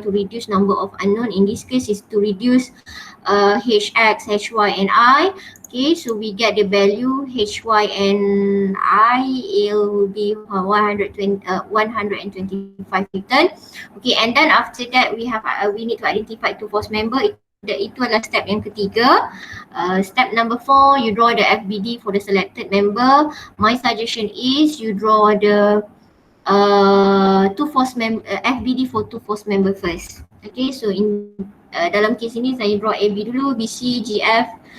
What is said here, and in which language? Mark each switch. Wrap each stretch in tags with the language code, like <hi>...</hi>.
<en>To reduce number of unknown. In this case is to reduce HX, HY and I. Okay, so we get the value HY and I will be 125 Newton. Okay, and then after that we need to identify two force member.</en> <id>Itu adalah step yang ketiga.</id> <en>Step number 4, you draw the FBD for the selected member. My suggestion is you draw the FBD for two force member first.</en> <id>Okay, so dalam case ini saya draw AB dulu, BC, GF.</id>